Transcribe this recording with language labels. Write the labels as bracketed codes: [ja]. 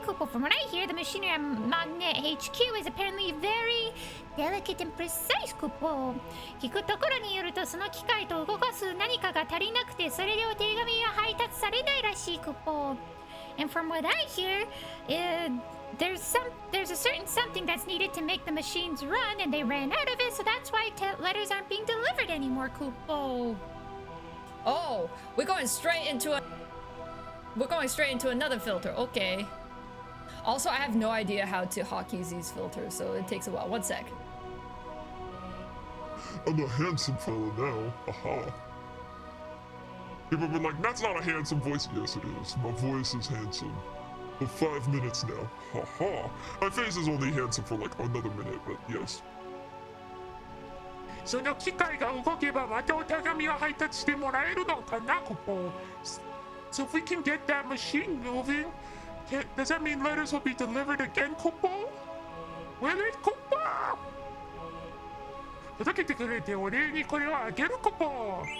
[en] From what I hear, the machinery at Magnet HQ is apparently very delicate and precise. [ja] 聞くところによるとその機械と動かす何かが足りなくてそれでお手紙が配達されないらしい。 [en] And from what I hear, there's a certain something that's needed to make the machines run, and they ran out of it, so that's why letters aren't being delivered anymore, Kupo. Oh, we're going straight into another filter. Okay. Also, I have no idea how to hotkey these filters, so it takes a while. 1 sec. I'm a handsome fellow now. Aha. People have been like, that's not a handsome voice. Yes, it is. My voice is handsome. For 5 minutes now. Haha. My face is only handsome for like another minute, but yes. [ja] その機械が動けばまたお手紙を配達してもらえるのかな、コポ。 [en] So if we can get that machine moving, does that mean letters will be delivered again, Kopo? Will it, Kopo? [ja] 届けてくれてお礼にこれをあげる、コポ。